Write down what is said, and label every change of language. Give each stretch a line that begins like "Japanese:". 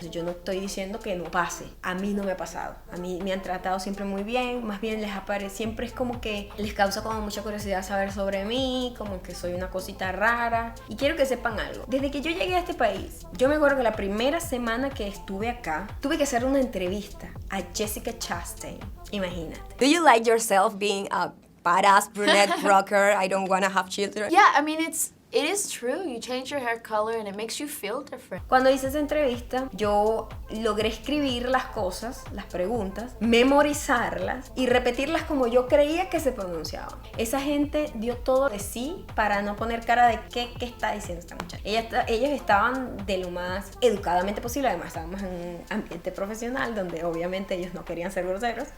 Spanish: Yo no estoy diciendo que no pase, a mí no me ha pasado, a mí me han tratado siempre muy bien, más bien les aparece, siempre es como que les causa como mucha curiosidad saber sobre mí, como que soy una cosita rara. Y quiero que sepan algo, desde que yo llegué a este país, yo me acuerdo que la primera semana que estuve acá, tuve que hacer una entrevista a Jessica Chastain, imagínate.
English: Do you like yourself being a badass brunette rocker? I don't wanna have children. Yeah, I mean, it is true. You change your hair color and it makes you feel different.
Spanish: Cuando hice esa entrevista, yo logré escribir las cosas, las preguntas, memorizarlas y repetirlas como yo creía que se pronunciaban. Esa gente dio todo de sí para no poner cara de qué está diciendo esta muchacha. Ellos estaban de lo más educadamente posible. Además, estábamos en un ambiente profesional donde obviamente ellos no querían ser groseros.